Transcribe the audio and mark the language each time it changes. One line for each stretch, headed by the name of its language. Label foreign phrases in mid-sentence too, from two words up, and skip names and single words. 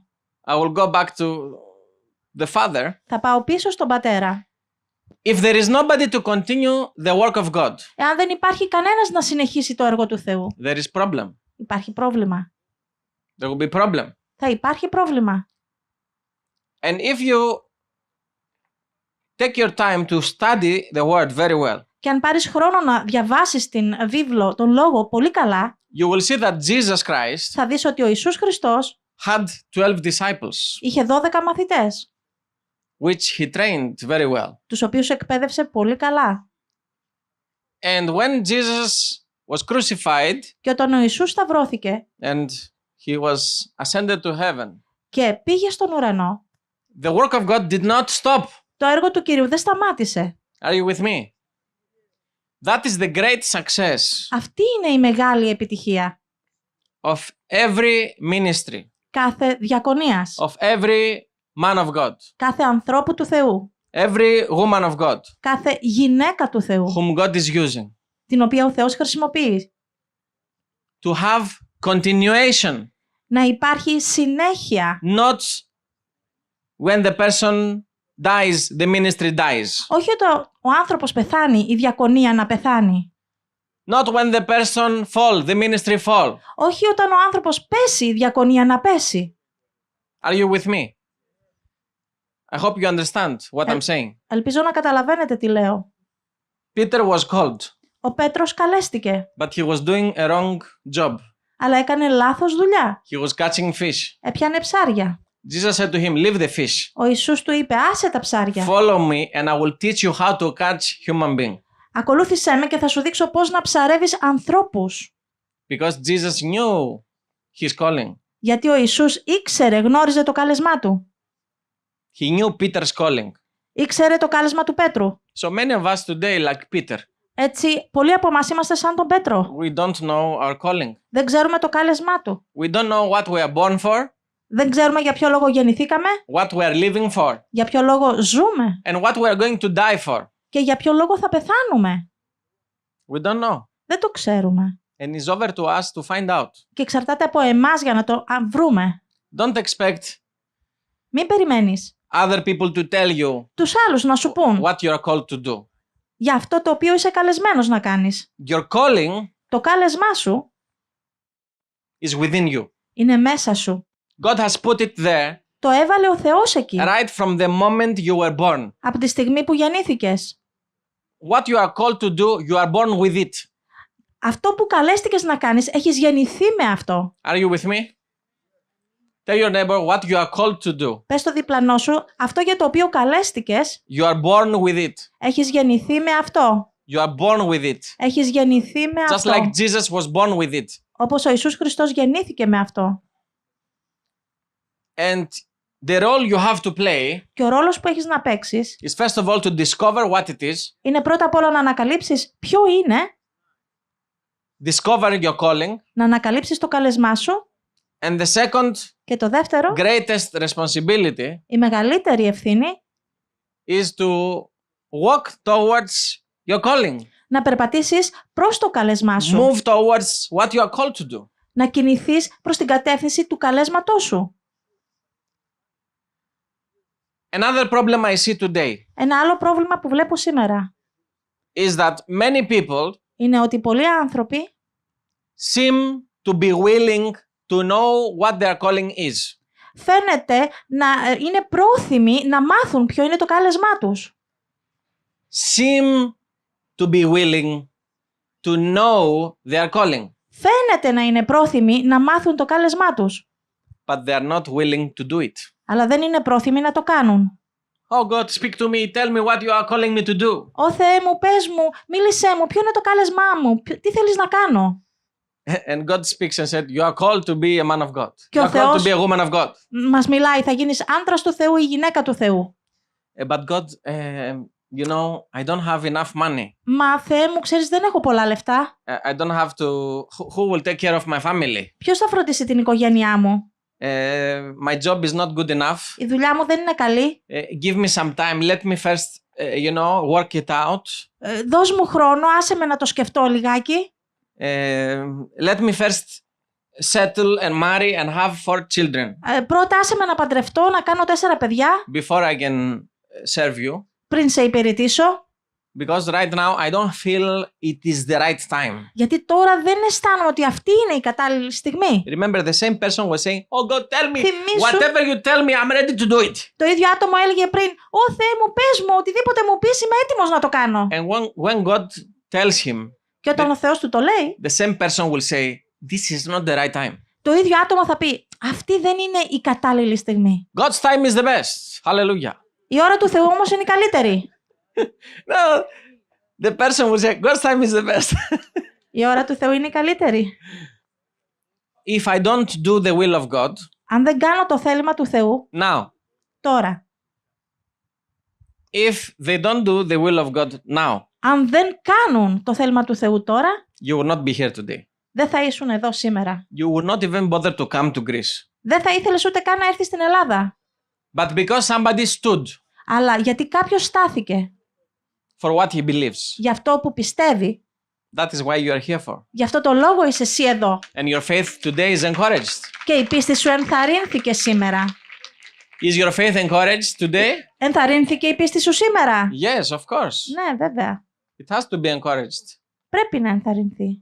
English: I will go back to the Father.
Greek: θα πάω πίσω στον Πατέρα.
English: If there is nobody to continue the work of God,
Greek: Εάν δεν υπάρχει κανένας να συνεχίσει το έργο του Θεού,
English: there is problem.
Greek: υπάρχει πρόβλημα.
English: There will be problem.
Greek: Θα υπάρχει πρόβλημα.
English: And if you take your time to study the word very well,
Greek: Και αν πάρεις χρόνο να διαβάσεις την βίβλο, τον λόγο πολύ καλά,
English: you will see that Jesus Christ
Greek: θα δεις ότι ο Ιησούς Χριστός
English: had 12 disciples,
Greek: είχε 12 μαθητές,
English: which he trained very well.
Greek: τους οποίους εκπαίδευσε πολύ καλά.
English: And when Jesus was crucified
Greek: Και όταν ο Ιησούς σταυρώθηκε
English: and he was ascended to heaven,
Greek: και πήγε στον ουρανό,
English: the work of God did not stop.
Greek: το έργο του Κυρίου δεν σταμάτησε.
English: Are you with me? That is the great success
Greek: Αυτή είναι η μεγάλη επιτυχία
English: of every ministry,
Greek: κάθε διακονίας,
English: of every man of God,
Greek: κάθε ανθρώπου του Θεού,
English: every woman of God
Greek: κάθε γυναίκα του Θεού,
English: whom God is using.
Greek: την οποία ο Θεός χρησιμοποιεί.
English: To have continuation,
Greek: Να υπάρχει συνέχεια.
English: not when the person dies, the ministry dies.
Greek: Όχι όταν ο άνθρωπος πεθάνει, η διακονία να πεθάνει.
English: Not when the person fall, the ministry fall.
Greek: Όχι όταν ο άνθρωπος πέσει, η διακονία να πέσει.
English: Are you with me? I hope you understand what I'm saying.
Greek: Ελπίζω να καταλαβαίνετε τι λέω.
English: Peter was called,
Greek: Ο Πέτρος καλέστηκε,
English: but he was doing a wrong job.
Greek: αλλά έκανε λάθος δουλειά.
English: He was catching fish.
Greek: Έπιανε ψάρια.
English: Jesus said to him, leave the fish.
Greek: Ο Ιησούς του είπε, άσε τα ψάρια.
English: Follow me and I will teach you how to catch human being.
Greek: Ακολούθησέ με και θα σου δείξω πώς να ψαρεύεις ανθρώπους.
English: Because Jesus knew his calling.
Greek: Γιατί ο Ιησούς ήξερε, γνώριζε το κάλεσμά του.
English: He knew Peter's calling.
Greek: Ήξερε το κάλεσμα του Πέτρου.
English: So many of us today, like Peter,
Greek: Έτσι, πολλοί από εμάς είμαστε σαν τον Πέτρο.
English: we don't know our calling.
Greek: Δεν ξέρουμε το κάλεσμά του.
English: We don't know what we are born for,
Greek: Δεν ξέρουμε για ποιο λόγο γεννηθήκαμε,
English: what we are living for,
Greek: για ποιο λόγο ζούμε
English: and what we are going to die for.
Greek: και για ποιο λόγο θα πεθάνουμε.
English: We don't know.
Greek: Δεν το ξέρουμε.
English: And it's over to us to find out.
Greek: Και εξαρτάται από εμάς για να το βρούμε.
English: Don't expect
Greek: Μην περιμένεις
English: other people to tell you
Greek: τους άλλους να σου πούν
English: what you are called to do.
Greek: για αυτό το οποίο είσαι καλεσμένος να κάνεις.
English: Your calling
Greek: Το κάλεσμά σου
English: is within you.
Greek: είναι μέσα σου.
English: God has put it there
Greek: Το έβαλε ο Θεός εκεί,
English: right from the moment you were born.
Greek: από τη στιγμή που γεννήθηκες.
English: What you are called to do, you are born with it.
Greek: Αυτό που καλέστηκες να κάνεις, έχεις γεννηθεί με αυτό.
English: Are you with me? Tell your neighbor what you are called to do.
Greek: Πες στο διπλανό σου, αυτό για το οποίο καλέστηκες,
English: You are born with it.
Greek: έχεις γεννηθεί με αυτό.
English: You are born with it.
Greek: Έχεις γεννηθεί με
English: Just
Greek: αυτό.
English: like Jesus was born with it.
Greek: Όπως ο Ιησούς Χριστός γεννήθηκε με αυτό.
English: And the role you have to play
Greek: Και ο ρόλος που έχεις να παίξεις
English: is first of all to discover what it is,
Greek: είναι πρώτα απ' όλα να ανακαλύψεις ποιο είναι,
English: discover your calling,
Greek: να ανακαλύψεις το καλεσμά σου
English: and the second
Greek: και το δεύτερο,
English: greatest responsibility
Greek: η μεγαλύτερη ευθύνη,
English: is to walk towards your calling.
Greek: να περπατήσεις προς το καλεσμά σου.
English: Move towards what you are called to do.
Greek: Να κινηθείς προς την κατεύθυνση του καλέσματός σου.
English: Another problem I see today
Greek: Ένα άλλο πρόβλημα που βλέπω σήμερα
English: is that many people
Greek: είναι ότι πολλοί άνθρωποι
English: seem to be willing to know what their calling is.
Greek: φαίνεται να είναι πρόθυμοι να μάθουν ποιο είναι το κάλεσμά τους.
English: Seem to be willing to know their calling,
Greek: Φαίνεται να είναι πρόθυμοι να μάθουν το κάλεσμά τους,
English: but they are not willing to do it.
Greek: αλλά δεν είναι πρόθυμοι να το κάνουν.
English: Oh God, speak to me, tell me what you are calling me to do.
Greek: Ω Θεέ μου, πες μου, μίλησέ μου, ποιο είναι το κάλεσμά μου, τι θέλεις να κάνω.
English: And God speaks and said, you are called to be a man of God.
Greek: Και
English: You
Greek: ο
English: are called to
Greek: Θεός
English: be a woman of God.
Greek: μας μιλάει, θα γίνεις άντρας του Θεού ή γυναίκα του Θεού.
English: But God, you know, I don't have enough money.
Greek: Μα Θεέ μου, ξέρεις, δεν έχω πολλά λεφτά.
English: I don't have to. Who will take care of my family?
Greek: Ποιος θα φροντίσει την οικογένειά μου.
English: My job is not good enough.
Greek: Η δουλειά μου δεν είναι καλή.
English: Give me some time. Let me first, you know, work it out.
Greek: Δώσ' μου χρόνο, άσε με να το σκεφτώ λιγάκι.
English: Let me first settle and marry and have 4 children
Greek: Πρώτα άσε με να παντρευτώ, να κάνω 4 παιδιά
English: before I can serve you.
Greek: πριν σε υπηρετήσω.
English: Because right now I don't feel it is the right time.
Greek: Γιατί τώρα δεν αισθάνομαι ότι αυτή είναι η κατάλληλη στιγμή.
English: Remember, the same person was saying, "Oh God, tell me
Greek: Θυμήσου.
English: whatever you tell me, I'm ready to do it."
Greek: Το ίδιο άτομο έλεγε πριν, «Ω Θεέ μου, πες μου, οτιδήποτε μου πεις, είμαι έτοιμος να το κάνω».
English: And when God tells him,
Greek: Και όταν ο Θεός του το λέει,
English: the same person will say, "This is not the right time."
Greek: το ίδιο άτομο θα πει, «Αυτή δεν είναι η κατάλληλη στιγμή».
English: God's time is the best. Hallelujah.
Greek: Η ώρα του Θεού όμως είναι η καλύτερη.
English: No, the person will say, God's time is the best.
Greek: Η ώρα του Θεού είναι η καλύτερη.
English: If I don't do the will of God,
Greek: Αν δεν κάνω το θέλημα του Θεού,
English: now,
Greek: τώρα.
English: if they don't do the will of God now,
Greek: Αν Αν δεν κάνουν το θέλημα του Θεού τώρα,
English: you will not be here today.
Greek: δεν θα ήσουν εδώ σήμερα.
English: You would not even bother to come to Greece.
Greek: Δεν θα ήθελες ούτε καν να έρθεις στην Ελλάδα.
English: But because somebody stood
Greek: Αλλά γιατί κάποιος στάθηκε
English: for what he believes,
Greek: για αυτό που πιστεύει,
English: that is why you are here for.
Greek: γι' αυτό το λόγο είσαι εσύ εδώ.
English: And your faith today is encouraged.
Greek: Και η πίστη σου ενθαρρύνθηκε σήμερα.
English: Is your faith encouraged today?
Greek: Ενθαρρύνθηκε η πίστη σου σήμερα.
English: Yes, of course.
Greek: Ναι, βέβαια.
English: It has to be encouraged.
Greek: Πρέπει να ενθαρρυνθεί.